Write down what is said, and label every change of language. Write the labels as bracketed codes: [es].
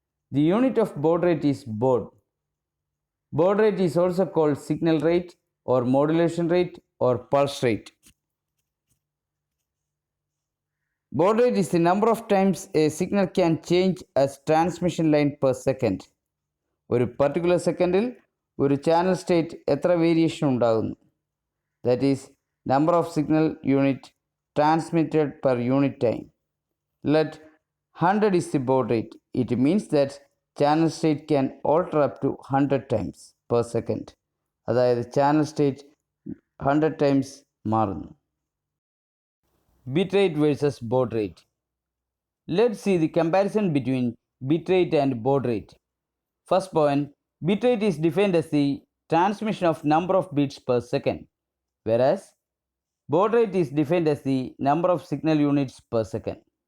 [en] The unit of baud rate is baud. Baud rate is also called signal rate or modulation rate or pulse rate. Baud rate is the number of times a signal can change as transmission line per second. [ml] ഒരു particular സെക്കൻഡിൽ ഒരു channel state എത്ര variation ഉണ്ടാകുന്നു. [en] That is number of signal unit transmitted per unit time. Let 100 is the baud rate. It means that channel state can alter up to 100 times per second. [ml] അതായത് channel state 100 times മാറുന്നു. [en] Bit rate versus baud rate. Let's see the comparison between bit rate and baud rate. First point, bit rate is defined as the transmission of number of bits per second, whereas baud rate is defined as the number of signal units per second.